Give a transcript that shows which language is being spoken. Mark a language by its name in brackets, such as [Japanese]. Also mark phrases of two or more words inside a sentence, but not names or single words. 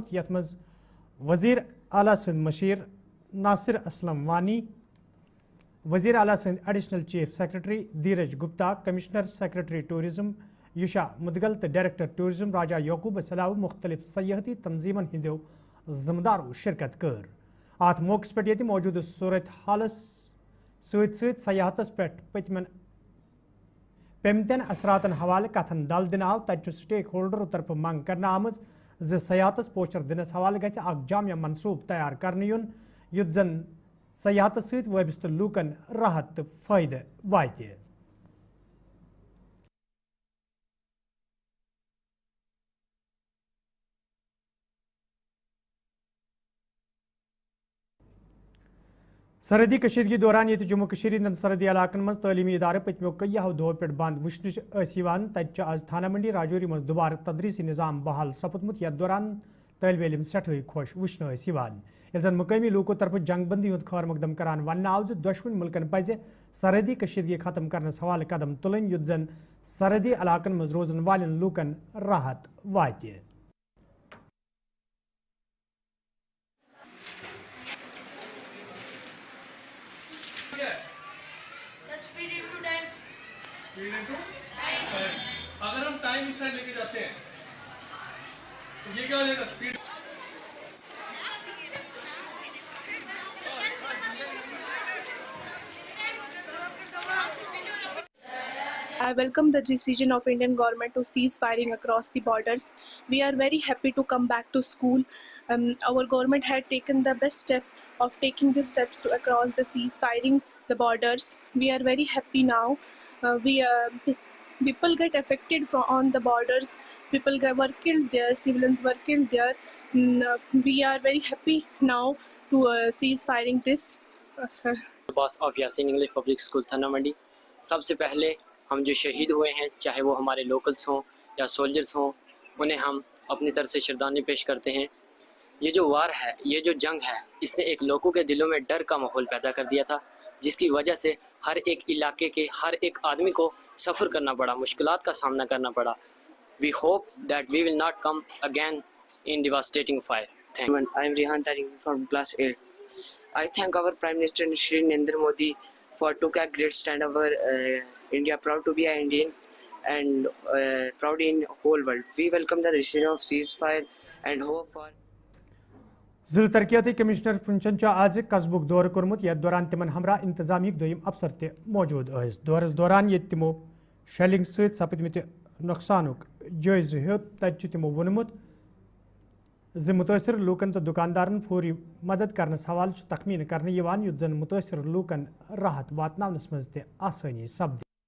[Kashmiri] यथ मज वजीर आला सिंध मशीर नासिर असलम वानी, वजीर आला सिंध [English] Additional Chief Secretary [Kashmiri] धीरज गुप्ता, [English] Commissioner Secretary Tourism [Kashmiri] युशा मुदगल तो [English] Director Tourism [Kashmiri] राजा यकूब सलाह मुख्तलिफ सयाहती तंजीमन हिंदो जिम्मेदारों शिरकत कर। अत मौके पे ये मौजूद सूरत हालस सत सयाहतस पे पतमन पेमतन असरातन हवाले कथन दल दिन आव तत [English] stake holder [Kashmiri] तरफ मंग करना आमज सयाहतस पोस्टर दिनस हवाले गि जामिया मनसूब तैयार करने युन युत जन सयाहत सत वाबस्त लूकन राहत तो फायदे वाते। सरहदी कशीदगी दौरान ये जम्मू कश्मीर हंदन सरहदी इलाकन मज तलीमी इदारे पतमो कईयों दो पे बंद वुचन तत आज थाना मंडी राजौरी मज दोबारा तदरीसी निज़ाम बहाल सपदमुत। यथ दौरान तलब इलम सठे खुश वुचन ये जन मुकामी लोकों तरफ जंगबंदी हूं खैर मकदम करान वन आव दोशवन मुल्कन पज सरहदी कशीदगी खत्म करनस हवाले कदम तुलन युत जन सरहदी इलाकन मज रोजन वालन लूकन राहत वाते। [Hindi] अगर हम टाइम इस साइड लेके जाते हैं तो ये क्या हो जाएगा स्पीड। [English] I welcome the decision of Indian government to cease firing across the borders. We are very happy to come back to school. Our government had taken the best step of taking the steps to across the cease firing the borders. We are very happy now. People get affected on the borders. People were killed there. Civilians were killed there. We are very happy now to cease firing this. Sir. Boss of [Hindi] यासीन इंग्लिश पब्लिक स्कूल थाना मंडी। सबसे पहले हम जो शहीद हुए हैं, चाहे वो हमारे लोकल्स हों या सोल्जर्स हों, उन्हें हम अपनी तरफ से श्रद्धांजलि पेश करते हैं। ये जो वार है, ये जो जंग है, इसने एक लोगों के दिलों में डर का माहौल पैदा कर दिया था, जिसकी वजह से हर एक इलाके के हर एक आदमी को सफ़र करना पड़ा, मुश्किलात का सामना करना पड़ा। [English] We hope that we will not come again in devastating fire. Thank you. I am Rihan Tariq from class 8. I thank our Prime Minister Shri Narendra Modi for took a great stand over India, proud to be an Indian and proud in whole world. We welcome the decision of ceasefire and hope for. [Kashmiri] जिला तरक्याती कमिश्नर पुंचन आज कस्बुक दौर कोर्मुत। यथ दौरान तिमन हमरा इंतजामी दोयम अफसर ते मौजूद दौरस दौरान ये तिमो शेलिंग सत सपदमत नुकसानुक जायज़ हेत तत तिमो वोनमुत ज मुतासर लूकन तो दुकानदारन फौरी मदद करनस हवाल तखमीन करने यवान युत जन मुतासर लूकन राहत वातनावनस मज ते आसानी सपद।